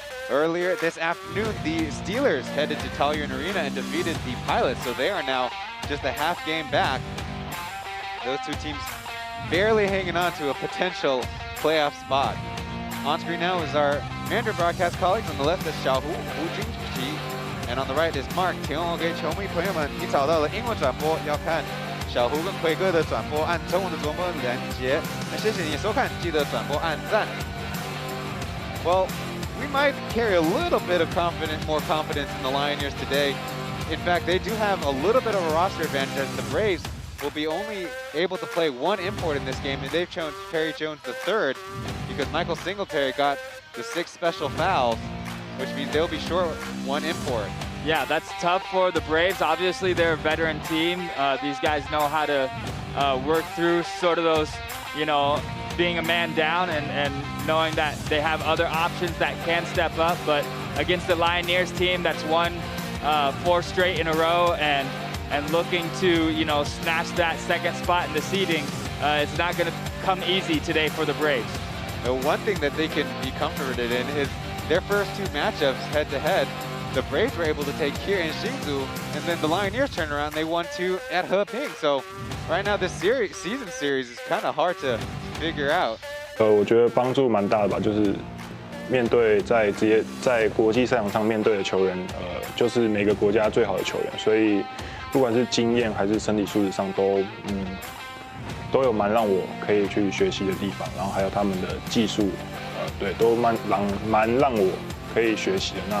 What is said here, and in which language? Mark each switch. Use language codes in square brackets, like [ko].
[en] Earlier this afternoon, the Steelers headed to Taoyuan Arena and defeated the Pilots, so they are now just a half game back. Those two teams barely hanging on to a potential playoff spot. On screen now is our Mandarin broadcast colleagues. On the left is Xiaohu, Hu Jingqi, and on the right is Mark. [zh] 请我给球迷朋友们，你找到了英文转播，要看小胡跟奎哥的转播，按中文的转播连接。那谢谢你收看，记得转播按赞。 [en] Well, we might carry a little bit of more confidence in the Lioneers today. In fact, they do have a little bit of a roster advantage as the Braves will be only able to play one import in this game, and they've chosen Perry Jones the third because Michael Singletary got the 6 special fouls, which means they'll be short one import. Yeah, that's tough for the Braves. Obviously, they're a veteran team. These guys know how to work through sort of those, you know, being a man down and knowing that they have other options that can step up. But against the Lioneers team that's won 4 straight in a row and looking to, you know, snatch that second spot in the seeding, it's not going to come easy today for the Braves. The one thing that they can be comforted in is their first 2 matchups head-to-head. The Braves were able to take here in Hsinchu, and then the Lioneers turned around. They won 2 at Heping. So right now, this season series is kind of hard to figure out. [zh] 我觉得帮助蛮大的吧，就是面对在国际赛场上面对的球员，就是每个国家最好的球员，所以不管是经验还是身体素质上都有蛮让我可以去学习的地方，然后还有他们的技术，对，都蛮让我可以学习的。